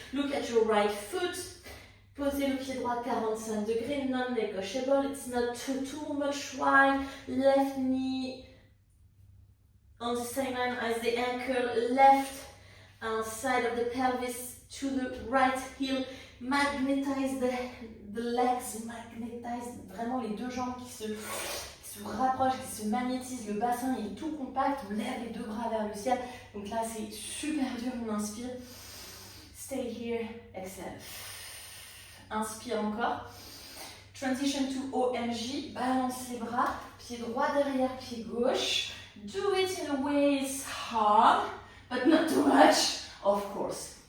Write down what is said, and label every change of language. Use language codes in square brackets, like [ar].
[en] Look at your right foot. [fr] Posez le pied droit [en] 45 degrees, non-negotiable. It's not too much wide. Left knee on the same line as the ankle, left side of the pelvis to the right heel. Magnetize the legs, magnetize [fr] vraiment les deux jambes qui se rapprochent, qui se magnétisent. Le bassin est tout compact. On lève les deux bras vers le ciel. Donc là, c'est super dur. On inspire. [en] Stay here. Exhale. [fr] Inspire encore. [en] Transition to OMG. [fr] Balance les bras. Pied droit derrière, pied gauche. [en] Do it in a way it's hard, but not too much, of course.